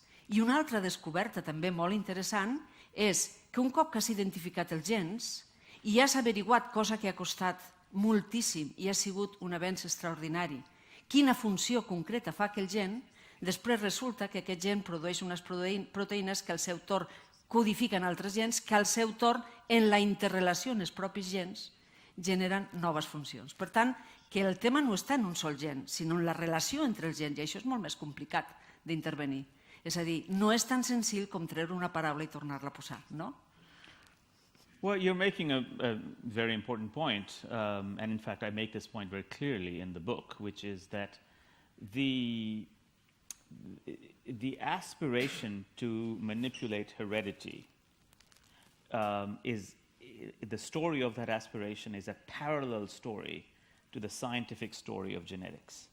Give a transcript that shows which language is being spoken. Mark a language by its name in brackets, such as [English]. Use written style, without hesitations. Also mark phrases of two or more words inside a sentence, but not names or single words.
[Catalan] I una altra descoberta també molt interessant és que un cop que has identificat els gens i has averiguat, cosa que ha costat moltíssim i ha sigut un avenç extraordinari, quina funció concreta fa aquell gen, després resulta que aquest gen produeix unes proteïnes que al seu torn codifiquen altres gens que al seu torn, en la interrelació en els propis gens, generen noves funcions. Per tant, que el tema no està en un sol gen, sinó en la relació entre els gens, i això és molt més complicat d'intervenir. És a dir, no és tan senzill com treure una paraula i tornar-la a posar, no? [English] Well, you're making a very important point, and in fact I make this point very clearly in the book, which is that the aspiration to manipulate heredity the story of that aspiration is a parallel story to the scientific story of genetics.